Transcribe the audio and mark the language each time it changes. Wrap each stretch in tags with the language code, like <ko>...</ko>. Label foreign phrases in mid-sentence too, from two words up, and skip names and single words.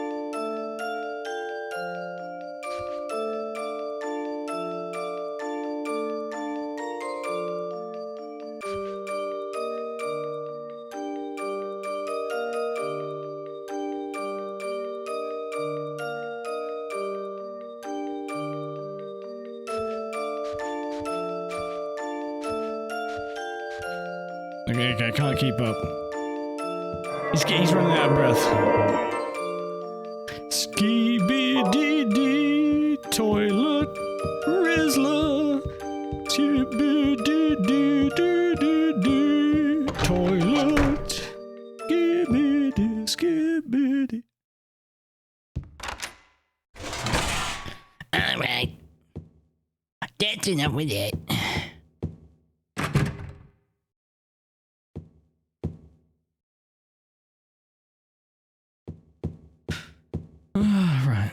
<en>Okay, I can't keep up. He's running out of breath. Skee-bee-dee-dee, toilet, Rizzler. Skee-bee-dee-dee-dee-dee-dee, toilet. Skee-bee-dee, skee-bee-dee. Alright. That's enough with it. Right.</en>